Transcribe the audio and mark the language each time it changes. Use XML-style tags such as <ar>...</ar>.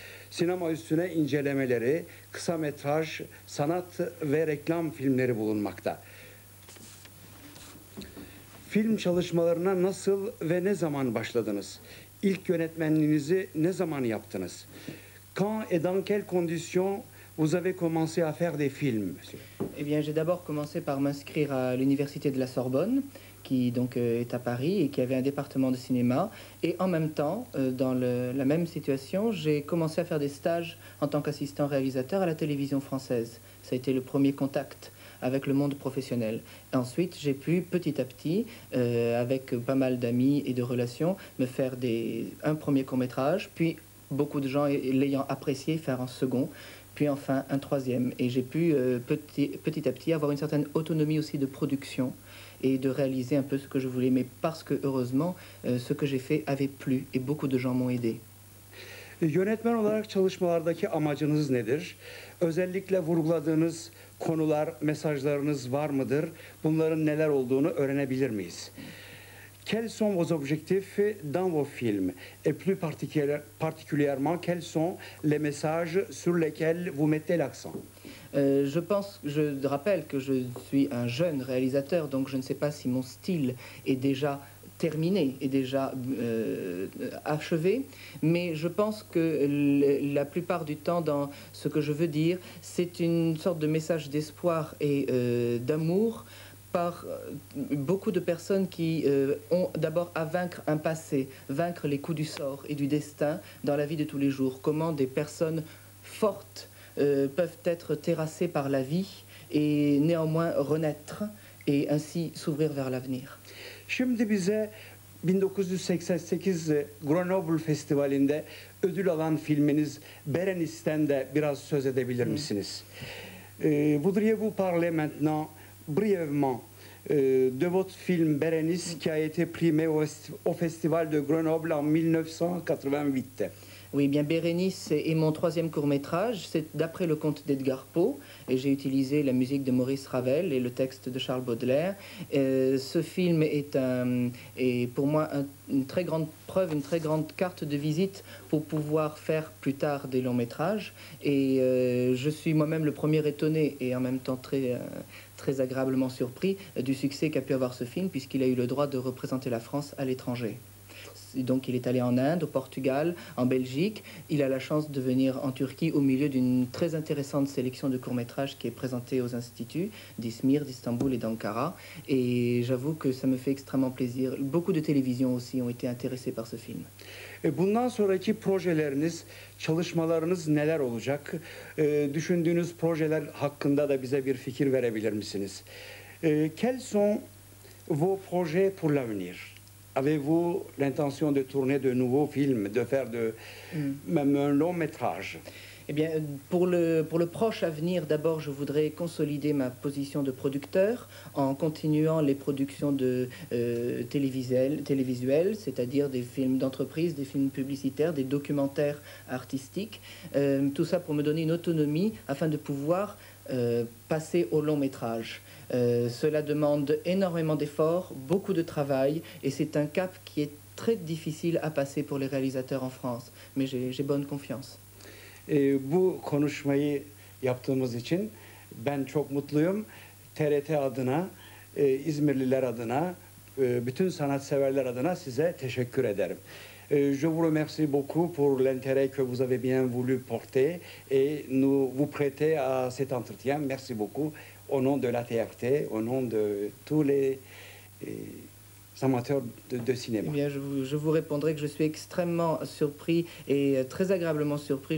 <tr>Sinema üstüne incelemeleri, kısa metraj, sanat ve reklam filmleri bulunmakta. Film çalışmalarına nasıl ve ne zaman başladınız? İlk yönetmenliğinizi ne zaman yaptınız?</tr> <fr>Quand et dans quelles conditions vous avez commencé à faire des films, monsieur? Eh bien, j'ai d'abord commencé par m'inscrire à l'université de la Sorbonne, qui donc est à Paris et qui avait un département de cinéma. Et en même temps, dans la même situation, j'ai commencé à faire des stages en tant qu'assistant réalisateur à la télévision française. Ça a été le premier contact avec le monde professionnel. Et ensuite, j'ai pu petit à petit, avec pas mal d'amis et de relations, me faire un premier court-métrage, puis beaucoup de gens l'ayant apprécié, faire un second, puis enfin un troisième. Et j'ai pu petit à petit avoir une certaine autonomie aussi de production et de réaliser un peu ce que je voulais. Mais parce que, heureusement, ce que j'ai fait avait plu et beaucoup de gens m'ont aidé.</fr> <tr>Yönetmen olarak çalışmalardaki amacınız nedir? Özellikle vurguladığınız konular, mesajlarınız var mıdır? Bunların neler olduğunu öğrenebilir miyiz?</tr> <fr>Quels sont vos objectifs dans vos films? Et plus particulièrement, quels sont les messages sur lesquels vous mettez l'accent? Je rappelle que je suis un jeune réalisateur, donc je ne sais pas si mon style est déjà terminé, est déjà achevé, mais je pense que la plupart du temps, dans ce que je veux dire, c'est une sorte de message d'espoir et d'amour par beaucoup de personnes qui ont d'abord à vaincre un passé, vaincre les coups du sort et du destin dans la vie de tous les jours. Comment des personnes fortes peuvent être terrassées par la vie et néanmoins renaître et ainsi s'ouvrir vers l'avenir.</fr> <tr>Şimdi bize 1988 Grenoble Festivali'nde ödül alan filminiz Bérénice'ten de biraz söz edebilir misiniz?</tr> <fr>Voudriez-vous parler maintenant brièvement de votre film Bérénice qui a été primé au Festival de Grenoble en 1988? Oui, bien Bérénice est mon troisième court-métrage, c'est d'après le conte d'Edgar Poe, et j'ai utilisé la musique de Maurice Ravel et le texte de Charles Baudelaire. Ce film est pour moi une très grande preuve, une très grande carte de visite pour pouvoir faire plus tard des longs métrages. Et je suis moi-même le premier étonné et en même temps très agréablement surpris du succès qu'a pu avoir ce film, puisqu'il a eu le droit de représenter la France à l'étranger. Donc il est allé en Inde, au Portugal, en Belgique. Il a la chance de venir en Turquie au milieu d'une très intéressante sélection de courts-métrages qui est présentée aux instituts d'Izmir, d'Istanbul et d'Ankara. Et j'avoue que ça me fait extrêmement plaisir. Beaucoup de télévisions aussi ont été intéressées par ce film.</fr> <tr>Bundan sonraki projeleriniz, çalışmalarınız neler olacak? Düşündüğünüz projeler hakkında da bize bir fikir verebilir misiniz?</tr> <fr>Quels sont vos projets pour l'avenir? Avez-vous l'intention de tourner de nouveaux films, de faire même un long métrage? Eh bien, pour le proche avenir, d'abord, je voudrais consolider ma position de producteur en continuant les productions de télévisuelles, c'est-à-dire des films d'entreprise, des films publicitaires, des documentaires artistiques. Tout ça pour me donner une autonomie afin de pouvoir passer au long métrage. Cela demande énormément d'efforts, beaucoup de travail, et c'est un cap qui est très difficile à passer pour les réalisateurs en France. Mais j'ai bonne confiance.</fr> <tr>Bu konuşmayı yaptığımız için ben çok mutluyum. TRT adına, İzmirliler adına, bütün sanatseverler adına size teşekkür ederim.</tr> <fr>Je vous remercie beaucoup pour l'intérêt que vous avez bien voulu porter et nous vous prêter à cet entretien. Merci beaucoup au nom de la TRT, au nom de tous les amateurs de cinéma. Eh bien, je vous répondrai que je suis extrêmement surpris et très agréablement surpris.</fr>